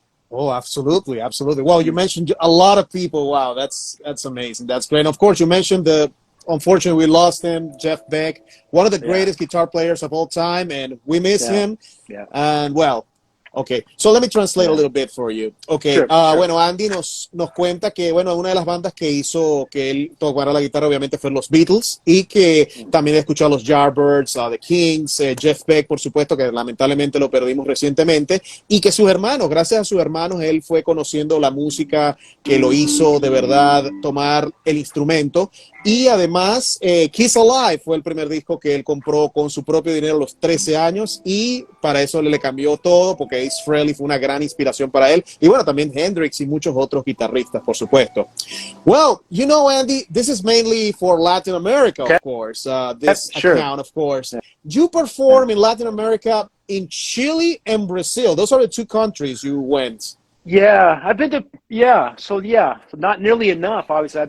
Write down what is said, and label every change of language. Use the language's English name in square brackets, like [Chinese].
[English] Oh, absolutely. Well, you mentioned a lot of people. Wow, that's amazing. That's great. And of course, you mentioned unfortunately, we lost him, Jeff Beck, one of the greatest guitar players of all time, and we miss him. Yeah. And well, okay, so let me translate a little bit for you. Okay, sure. [Spanish] Bueno, Andy nos cuenta que, bueno, una de las bandas que hizo que él tocara la guitarra obviamente fue los Beatles, y que también escuchó a los Yardbirds, The Kinks, Jeff Beck, por supuesto, que lamentablemente lo perdimos recientemente, y que sus hermanos, gracias a sus hermanos, él fue conociendo la música que lo hizo de verdad tomar el instrumento. Y además, Kiss Alive fue el primer disco que él compró con su propio dinero a los 13 años, y para eso le cambió todo, porque Ace Frehley fue una gran inspiración para él. Y bueno, también Hendrix y muchos otros guitarristas, por supuesto. [English] Well, you know, Andy, this is mainly for Latin America, of course. This account, of course. You perform in Latin America in Chile and Brazil. Those are the two countries you went. Yeah, I've been to, so not nearly enough, obviously.